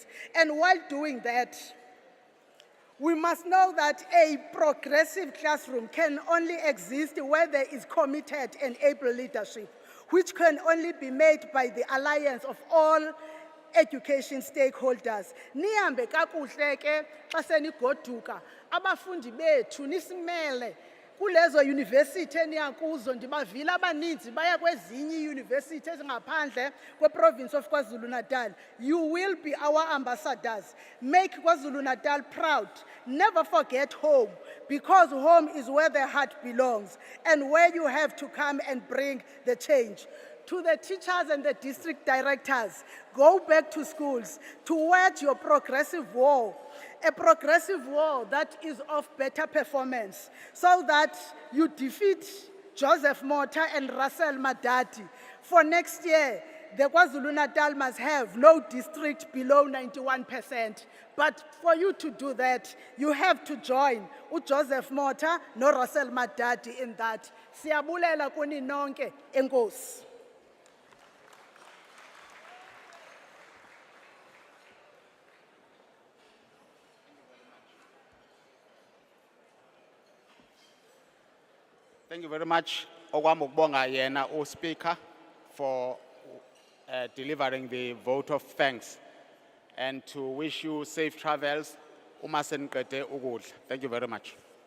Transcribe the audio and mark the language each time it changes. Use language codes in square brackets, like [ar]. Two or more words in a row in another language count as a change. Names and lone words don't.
[en] And while doing that, we must know that a progressive classroom can only exist where there is committed and able leadership, which can only be made by the alliance of all education stakeholders. [zu] Nihambe kakuhle ke xa senigoduka abafundi bethu nisimele kulezo university eniyakuzo, ndibavile abaninzi baya kwezinye iuniversity ezingaphandle kweprovince of KwaZulu-Natal. [en] You will be our ambassadors. Make KwaZulu-Natal proud. Never forget home, because home is where the heart belongs and where you have to come and bring the change. To the teachers and the district directors, go back to schools to wage your progressive war, a progressive war that is of better performance, so that you defeat Joseph Mota and Russell Madati. For next year, the KwaZulu-Natal must have no district below 91%. But for you to do that, you have to join Joseph Mota no Russell Madati in that. [xh] Siyabulela kuni nonke, enkosi. [en] Thank you very much, [zu] Okwami ukubonga yena uSpeaker, [en] for delivering the vote of thanks, and to wish you safe travels [zu] uma seniqede ukudla. [en] Thank you very much.